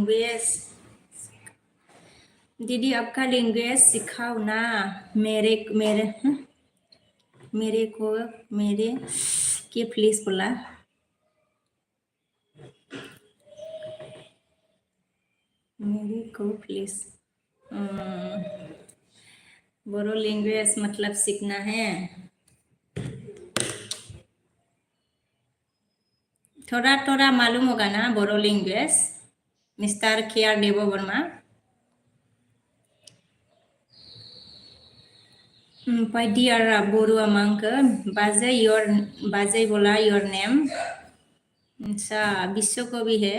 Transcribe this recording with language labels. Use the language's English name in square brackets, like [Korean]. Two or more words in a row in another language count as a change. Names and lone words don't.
[Hindi] लैंग्वेज सिखाओ ना मेरे मेरे मेरे को मेरे के प्लीज बोला मेरे को प्लीज बोरो लैंग्वेज मतलब सीखना है। थोड़ा थोड़ा मालूम होगा ना बोरो लैंग्वेज मिस्टर के आर देव वर्मा। [Bodo] ओमफ्राय डियारा बरुआ मा होनखो बाजै बोला [English] your name [Bodo] आच्छा बिश्वकवि है।